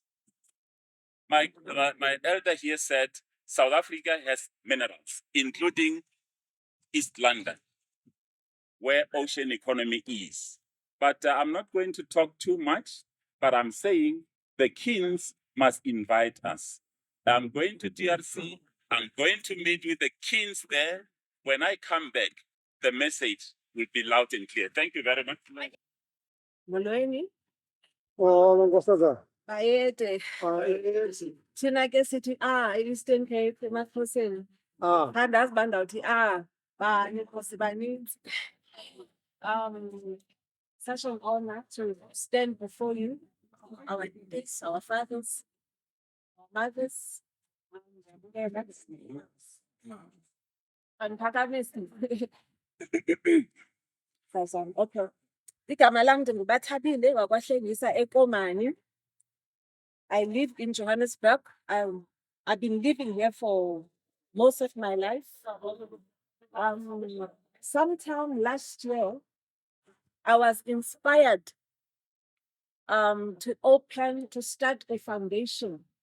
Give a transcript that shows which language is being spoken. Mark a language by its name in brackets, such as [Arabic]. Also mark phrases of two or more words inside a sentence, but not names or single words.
[English] My elder here said South Africa has minerals, including East London, where ocean economy is. But I'm not going to talk too much, but I'm saying the kings must invite us. I'm going to DRC. I'm going to meet with the kings there. When I come back, the message will be loud and clear. Thank you very much. [Xhosa] Molweni, Oh, nkosazana. bayede. [English] Yes. [Xhosa] Thina ke sithi e-Eastern Cape emaXhoseni. Andazi uba ndawuthi bani Nkosi baninzi. [English] Such an honor to stand before you, our leaders, our fathers, our mothers, and Phakamisi. [Xhosa] Sazana, okay. Igama lam ndinguBathabile wakwaHlengisa eKomani. [English] I live in Johannesburg. I've been living here for most of my life. Sometime last year, I was inspired to start a foundation.